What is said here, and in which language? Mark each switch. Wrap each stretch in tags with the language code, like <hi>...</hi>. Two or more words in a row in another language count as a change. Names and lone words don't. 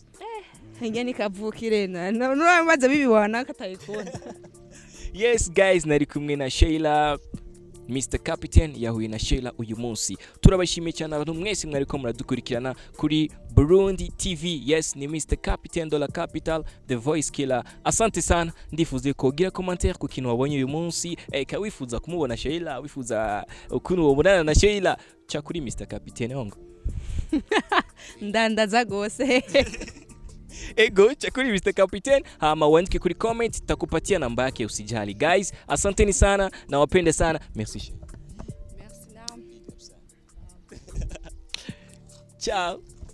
<rn>nge nikavukire nuramaze bibiwana katayikunda yes guys nari kumwe na Sheila Mr Captain yahuye na Sheila uyu munsi turabashimiye cyane abantu mwese mwariko muradukurikirana kuri Burundi TV yes ni Mr Captain</rn> <fr>de la Capital</fr> <en>the voice killer</en> <sw>asante sana</sw> <rn>ndifuze kugira commentaire ku kintu wabonye uyu munsi ka wifuza kumubona Sheila wifuza ukuntu wobonana na Sheila cha kuri Mr Captain ongo ndandaza gose ego cha kuri Mr Captain hama wandike kuri comment</rn> <sw>takupatia namba yake usijali</sw> <rn>guys</rn> <sw>asanteni sana na wapende sana</sw> <rn>merci</rn> <fr>merci</fr> <it>ciao</it>